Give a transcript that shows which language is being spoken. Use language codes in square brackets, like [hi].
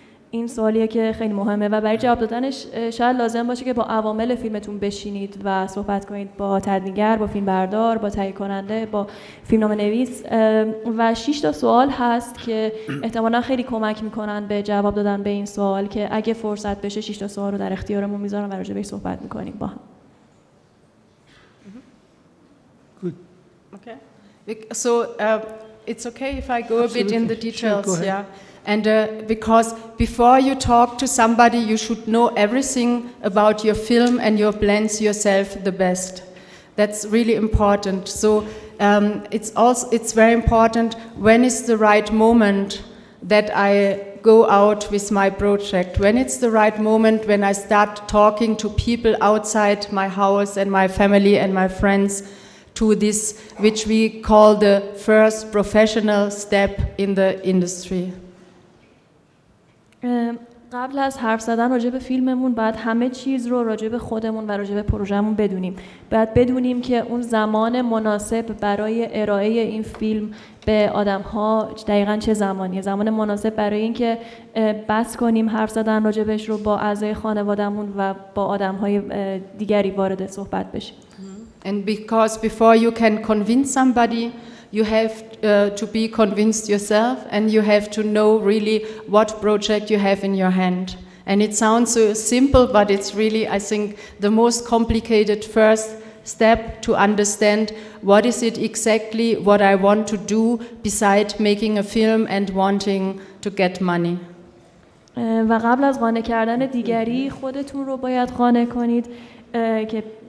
[fa] این سوالیه که خیلی مهمه و برای جواب دادنش شاید لازم باشه که با عوامل فیلمتون بشینید و صحبت کنید، با تدوینگر، با فیلمبردار، با تهیه کننده، با فیلمنامه‌نویس. و 6 تا سوال هست که احتمالاً خیلی کمک میکنن به جواب دادن به این سوال که اگه فرصت بشه 6 تا سوال رو در اختیارمون میذارم و راجع بهش صحبت میکنیم با هم. [en] Good. Okay. So it's okay if I go a bit in the details. Sure, go ahead. Yeah. And because before you talk to somebody, you should know everything about your film and your plans yourself the best. That's really important. So it's very important when is the right moment that I go out with my project. When it's the right moment when I start talking to people outside my house and my family and my friends, to this which we call the first professional step in the industry. [fa] قبل از حرف زدن راجع به فیلممون باید همه چیز رو راجع به خودمون و راجع به پروژه‌مون بدونیم. باید بدونیم که اون زمان مناسب برای ارائه این فیلم به آدم‌ها دقیقاً چه زمانیه. زمان مناسب برای اینکه بس کنیم حرف زدن راجع بهش رو با اعضای خانواده‌مون و با آدم‌های دیگری وارد صحبت بشیم. [en] And because before you can convince somebody, you have to be convinced yourself, and you have to know really what project you have in your hand. And it sounds so simple, but it's really, I think, the most complicated first step to understand what is it exactly what I want to do beside making a film and wanting to get money. [fa] و قبل از قانع کردن دیگری خودتون رو باید قانع کنید که